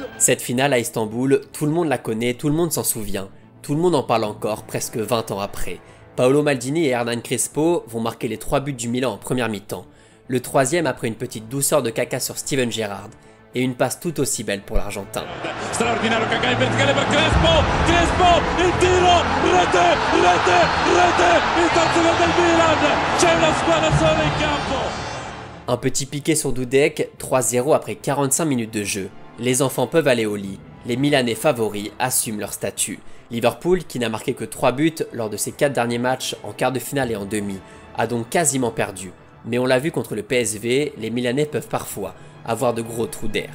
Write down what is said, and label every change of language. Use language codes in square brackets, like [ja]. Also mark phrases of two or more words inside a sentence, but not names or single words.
[fr] Cette finale à Istanbul, tout le monde la connaît, tout le monde s'en souvient, tout le monde en parle encore presque 20 ans après. Paolo Maldini et Hernan Crespo vont marquer les 3 buts du Milan en première mi-temps, le troisième après une petite douceur de Kaká sur Steven Gerrard, et une passe tout aussi belle pour l'Argentin. [it] Straordinario Kaká in verticale per Crespo, Crespo, il tiro, rete, il terzo gol del Milan, c'è una squadra sola in campo. [fr] Un petit piqué sur Dudek, 3-0 après 45 minutes de jeu. Les enfants peuvent aller au lit, les Milanais favoris assument leur statut. Liverpool, qui n'a marqué que 3 buts lors de ses 4 derniers matchs en quart de finale et en demi, a donc quasiment perdu. Mais on l'a vu contre le PSV, les Milanais peuvent parfois avoir de gros trous d'air.